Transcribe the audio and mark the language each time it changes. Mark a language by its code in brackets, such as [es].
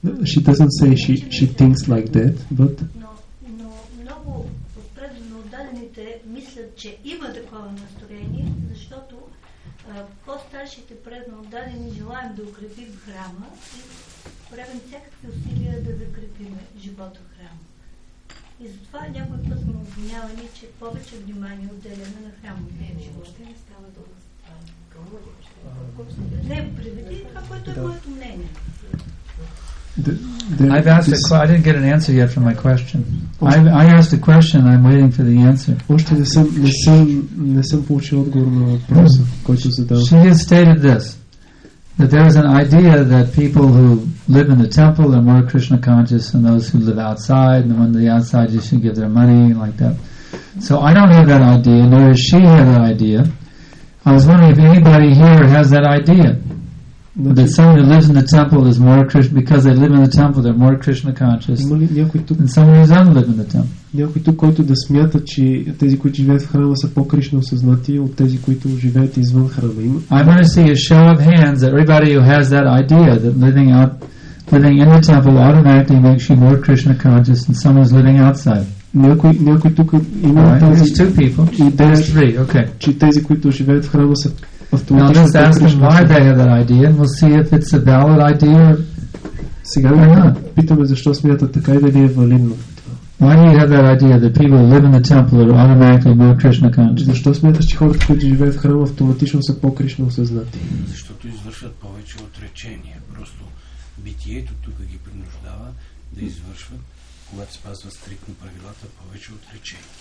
[en] She doesn't say she thinks like that, but... [bg] Но много предано отдадените мислят, че има такова настроение, защото по-старшите предано отдадени желаем да укрепим храма и правим всякакви усилия да закрепим живота в храма. И затова някой път сме обвинявани, че повече внимание отделяме на храмовия живот. Не става дума за това. Не, приведи това, което е моето мнение. [en] I've asked I didn't get an answer yet from my question. I asked a question, I'm waiting for the answer. [bg] Още не съм получил отговор на въпроса, който задавам. [en] She has stated this, that there is an idea that people who live in the temple are more Krishna conscious than those who live outside, and when the outside you should give their money, like that. So I don't have that idea, nor does she have that idea. I was wondering if anybody here has that idea. That someone who lives in the temple is more Krishna, because they live in the temple, they're more Krishna conscious than someone who doesn't live in the temple. [bg] Някой тук, който да смята, че тези, които живеят в храма, са по-кришно осъзнати от тези, които живеят извън храма. [en] I want to see a show of hands that everybody who has that idea that living in the temple automatically makes you more Krishna conscious than someone who's living outside. [bg] Някой тук има тази идея, че тези, които живеят в храма, са [en] Now let's ask them why they have that idea, and we'll see if it's a valid idea. [bg] Сега питаме защо смятат така и дали е валидно. [en] Why do you have that idea that people who live in the temple are automatically more Krishna conscious? [bg] Защо смяташ, че хората, които живеят в храма, автоматично са по-кришно осъзнати? Защото извършват повече отречения. Просто битието тук ги принуждава да извършват, когато спазват стриктно правилата, повече отречения.